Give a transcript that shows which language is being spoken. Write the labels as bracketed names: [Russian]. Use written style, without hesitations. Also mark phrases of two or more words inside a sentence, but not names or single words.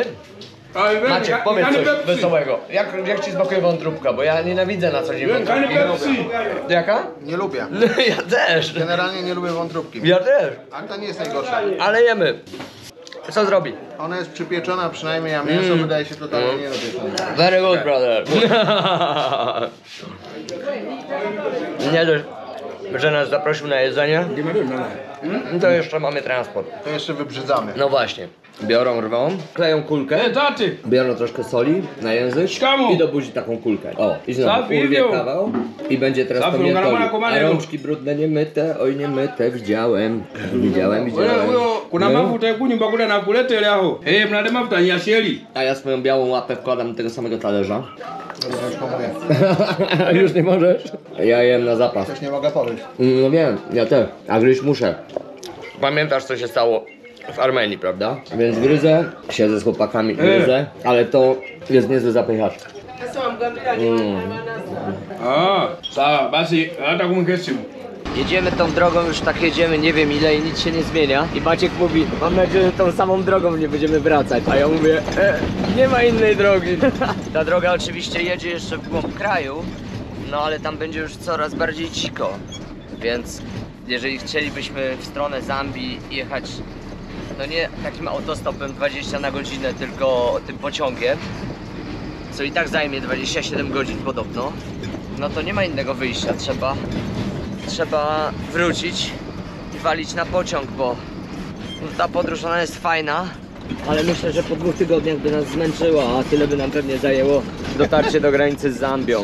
[Polish] Maciek, powiedz coś wesołego. Jak ci smakuje wątróbka? Bo ja nienawidzę na co dzień wątróbki. Jaka? Nie lubię. Ja też. Generalnie nie lubię wątróbki. Ja też. A to nie jest najgorsza. Ale jemy. Co zrobi? Ona jest przypieczona przynajmniej, a mięso wydaje się totalnie nie dopieczone. [English] Very good, brother. [Polish] Nie dość, że nas zaprosił na jedzenie, to jeszcze mamy transport. To jeszcze wybrzydzamy. No właśnie. Biorą, rwą, kleją kulkę, biorą troszkę soli na język i do buzi taką kulkę. O, i znowu urwie kawał i będzie teraz to mnie toli. A rączki brudne, niemyte, oj niemyte, widziałem. [Swahili] Kuna mafuta kunyumba kule na kuletelea ho. Mnade mafuta nyasheli. [Polish] A ja swoją białą łapę wkładam do tego samego talerza. Ja już pomogę. Już nie możesz? Ja jem na zapas. Coś nie mogę powiedzieć. No wiem, ja też, a gryźć muszę. Pamiętasz co się stało w Armenii, prawda? Więc gryzę, siedzę z chłopakami, gryzę, ale to jest niezły zapychacz. [Swahili] Sawa, basi hata kumkesimu. [Polish] Jedziemy tą drogą, już tak jedziemy, nie wiem ile i nic się nie zmienia. I Maciek mówi, mam nadzieję, że tą samą drogą nie będziemy wracać. A ja mówię, nie ma innej drogi. Ta droga oczywiście jedzie jeszcze w głąb kraju, no ale tam będzie już coraz bardziej dziko. Więc jeżeli chcielibyśmy w stronę Zambii jechać, no nie takim autostopem 20 na godzinę, tylko tym pociągiem, co i tak zajmie 27 godzin podobno, no to nie ma innego wyjścia, trzeba wrócić i walić na pociąg, bo ta podróż ona jest fajna, ale myślę, że po 2 tygodniach by nas zmęczyła, a tyle by nam pewnie zajęło dotarcie do granicy z Zambią.